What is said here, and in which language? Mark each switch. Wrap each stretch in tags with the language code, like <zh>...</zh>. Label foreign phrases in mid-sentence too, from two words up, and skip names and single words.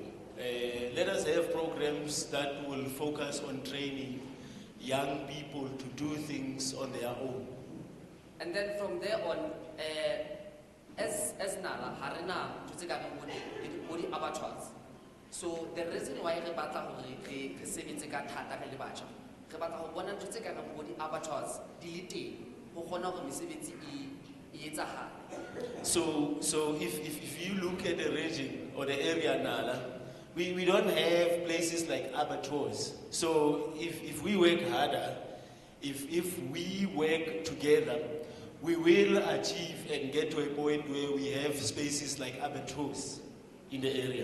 <en>Let us have programs that will focus on training young people to do things on their own. And then from there on, as Nala, Harina, body abattoirs. So the reason why we</en> <st>batla hore re sebetse ka thata re le batjha, re batla ho bona ntse ka</st> <en>body abattoirs</en> <st>di le teng ho kgona hore mesebetsi e etsahale.</st> <en>So if you look at the region or the area Nala, we don't have places like abattoirs. So if we work harder, if we work together, we will achieve and get to a point where we have spaces like abattoirs in the area.</en>